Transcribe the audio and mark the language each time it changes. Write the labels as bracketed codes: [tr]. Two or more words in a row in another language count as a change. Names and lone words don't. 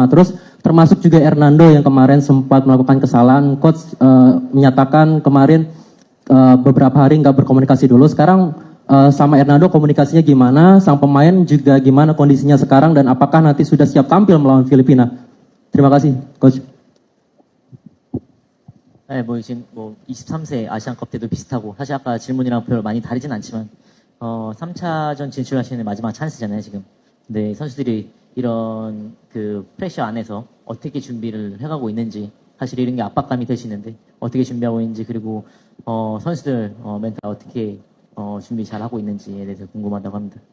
[id] Terus termasuk juga Hernando yang kemarin sempat melakukan kesalahan. Coach menyatakan kemarin beberapa hari nggak berkomunikasi dulu. Sekarang sama Hernando komunikasinya gimana? Sang pemain juga gimana kondisinya sekarang dan apakah nanti sudah siap tampil melawan Filipina? Terima kasih, Coach. [ko] 네, 지금 23세 아시안컵 때도 비슷하고 사실 아까 질문이랑 별로 많이 다르진 않지만 3차전 진출하시는 마지막 찬스잖아요, 지금. 근데 선수들이 이런 그 프레셔 안에서 어떻게 준비를 해가고 있는지 사실 이런 게 압박감이 되시는데 어떻게 준비하고 있는지 그리고 선수들 멘탈 어떻게 준비 잘 하고 있는지에 대해서 궁금하다고 합니다.